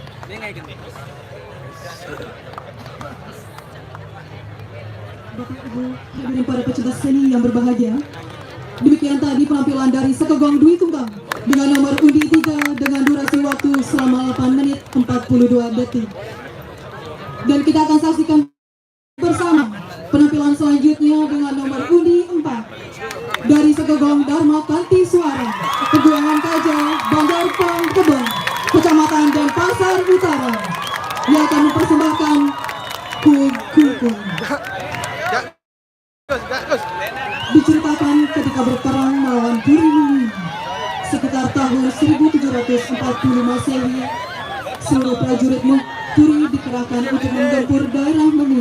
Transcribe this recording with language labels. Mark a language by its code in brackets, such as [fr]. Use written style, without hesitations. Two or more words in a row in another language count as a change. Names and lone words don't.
[id] Bapak Ibu hadirin para pecinta seni yang berbahagia, demikian tadi penampilan dari Sekegong Dwi Tunggal dengan nomor undi 3 dengan durasi waktu selama 8 menit 42 detik. Dan kita akan saksikan bersama penampilan selanjutnya dengan nomor undi 4 dari Sekegong Dharma Kanti Suara, Peguangan Kaja, Bandar Pang Kebon, Kecamatan Denpasar Utara, yang akan mempersembahkan Kungkung. Diceritakan ketika berperang melawan Puri Mumi sekitar tahun 1740 Masehi, seluruh prajurit Puri dikerahkan untuk menggempur daerah Mengun.